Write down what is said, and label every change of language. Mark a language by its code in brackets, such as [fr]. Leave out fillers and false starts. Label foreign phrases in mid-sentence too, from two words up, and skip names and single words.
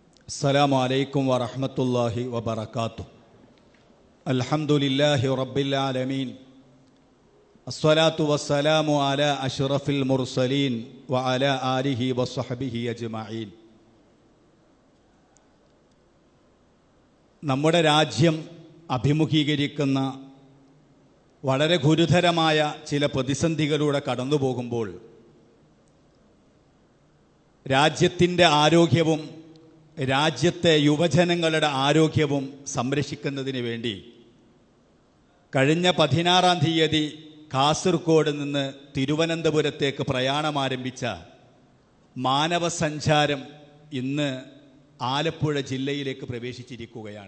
[ar] السلام عليكم ورحمة الله وبركاته. الحمد لله رب العالمين. الصلاة والسلام على أشرف المرسلين وعلى آله وصحبه أجمعين. [ml] നമ്മുടെ രാജ്യം അഭിമുഖീകരിക്കുന്ന വളരെ ഗുരുതരമായ ചില പ്രതിസന്ധികളിലൂടെ കടന്നു പോകുമ്പോൾ രാജ്യത്തിൻ്റെ ആരോഗ്യവും രാജ്യത്തെ യുവജനങ്ങളുടെ ആരോഗ്യവും സംരക്ഷിക്കുന്നതിന് വേണ്ടി കഴിഞ്ഞ 16-ാം തീയതി കാസർഗോഡ് നിന്ന് തിരുവനന്തപുരത്തേക്ക് പ്രയാണം ആരംഭിച്ച മാനവസഞ്ചാരം ഇന്ന് ആലപ്പുഴ ജില്ലയിലേക്ക് പ്രവേശിച്ചിരിക്കുകയാണ്.